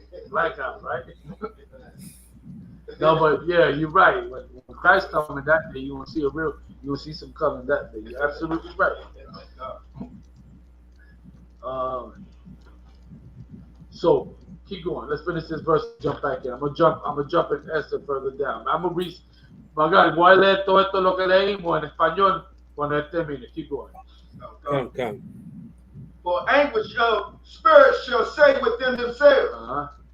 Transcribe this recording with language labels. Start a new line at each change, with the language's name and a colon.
English: Blackout, right? No, but yeah, you're right. When Christ comes in that day, you will see some color in that day. You're absolutely right. So keep going. Let's finish this verse. Jump back in. I'm gonna jump in Esther further down. I'm gonna read. My God,
Spanish: voy a leer todo esto lo que leímos en español cuando él termine.
English: Keep going. Come. For anguish of spirit shall say within themselves.